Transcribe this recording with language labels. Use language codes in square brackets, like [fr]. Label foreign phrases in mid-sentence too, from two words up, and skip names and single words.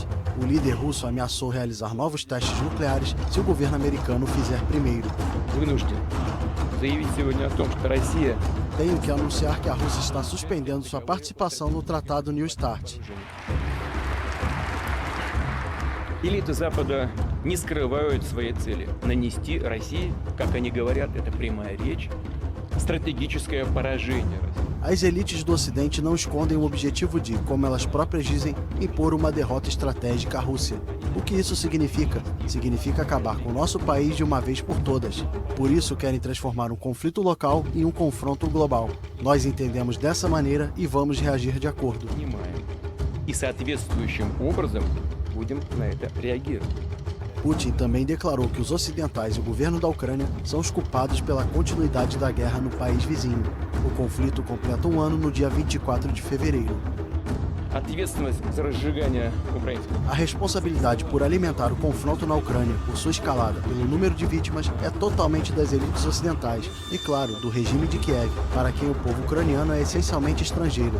[pt] O líder russo ameaçou realizar novos testes nucleares se o governo americano fizer primeiro. Tenho que anunciar que a Rússia está suspendendo sua participação no Tratado New START. [ru] Элиты Запада не скрывают свои цели. Нанести России, как они говорят, это прямая речь, стратегическое поражение. [pt] As elites do Ocidente não escondem o objetivo de, como elas próprias dizem, impor uma derrota estratégica à Rússia. O que isso significa? Significa acabar com o nosso país de uma vez por todas. Por isso querem transformar um conflito local em um confronto global. Nós entendemos dessa maneira e vamos reagir de acordo. [ru] И соответствующим образом будем на это реагировать. [pt] Putin também declarou que os ocidentais e o governo da Ucrânia são os culpados pela continuidade da guerra no país vizinho. O conflito completa um ano no dia 24 de fevereiro. A responsabilidade por alimentar o confronto na Ucrânia, por sua escalada, pelo número de vítimas, é totalmente das elites ocidentais e, claro, do regime de Kiev, para quem o povo ucraniano é essencialmente estrangeiro.